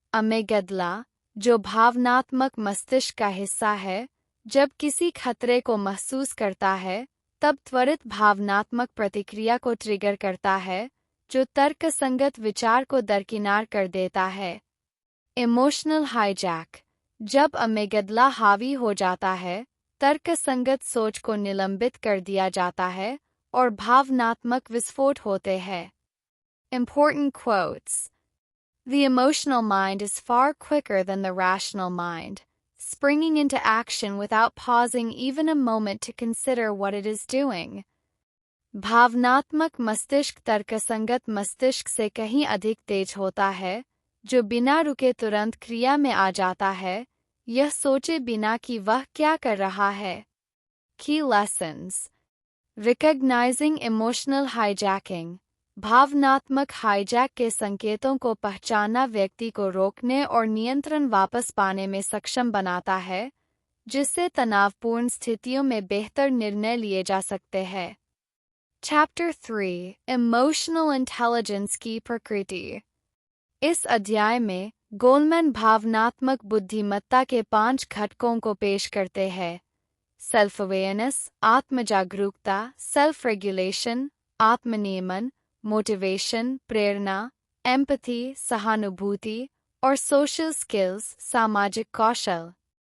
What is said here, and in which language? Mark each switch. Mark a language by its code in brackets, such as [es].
[hi] अमेगडला, जो भावनात्मक मस्तिष्क का हिस्सा है, जब किसी खतरे को महसूस करता है, तब त्वरित भावनात्मक प्रतिक्रिया को ट्रिगर करता है, जो तर्कसंगत विचार को दरकिनार कर देता है। Emotional hijack. जब अमेगडला हावी हो जाता है, तर्कसंगत सोच को निलंबित कर दिया जाता है और भावनात्मक विस्फोट होते हैं। [en] Important quotes. The emotional mind is far quicker than the rational mind, springing into action without pausing even a moment to consider what it is doing. [hi] भावनात्मक मस्तिष्क तर्कसंगत मस्तिष्क से कहीं अधिक तेज होता है, जो बिना रुके तुरंत क्रिया में आ जाता है, यह सोचे बिना कि वह क्या कर रहा है। [en] Key lessons. Recognizing emotional hijacking. [hi] भावनात्मक हाईजैक के संकेतों को पहचानना व्यक्ति को रोकने और नियंत्रण वापस पाने में सक्षम बनाता है, जिससे तनावपूर्ण स्थितियों में बेहतर निर्णय लिए जा सकते हैं। [en] Chapter 3 Emotional Intelligence [hi] की प्रकृति। इस अध्याय में गोलमैन भावनात्मक बुद्धिमत्ता के 5 घटकों को पेश करते हैं। सेल्फ अवेयरनेस, आत्म जागरूकता, सेल्फ रेगुलेशन, आत्मनियमन, मोटिवेशन, प्रेरणा, एम्पैथी, सहानुभूति और सोशल स्किल्स, सामाजिक कौशल।